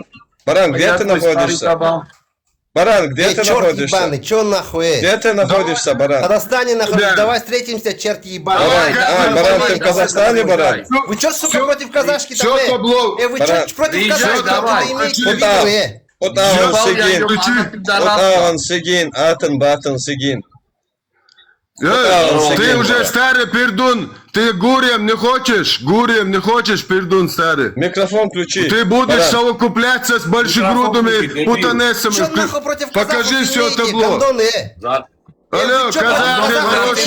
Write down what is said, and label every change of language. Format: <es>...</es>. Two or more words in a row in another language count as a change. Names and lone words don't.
<ru>Баран, где ты находишься? Баран, где Эй, ты черт находишься? ебаный, чё нахуй, эй? Где ты находишься, В баран? Казахстане нахуй, Да. давай встретимся, черти ебаный. Баран, баран, ты в Казахстане, баран? Вы чё, сука, против казашки там, Всё, табло. вы Баран, чё против приезжай, казашки там давай. имеете в виду, Куда? эй?</ru> <kk>Отаган Сигин,</kk> <ru>Ебал я,</ru> <kk>Отаган Сигин, Атын Батан Сигин.</kk> <ru>Ты уже старый пердун. Ты гурьем не хочешь? Гурьем не хочешь, пердун старый? Микрофон включи. Ты будешь Баран. совокупляться с большегрудыми путанесами. Что нахуй против Покажи казахов все имеете, табло. гондоны? Алло, Вы чё, казахи, казахов хорошие</ru>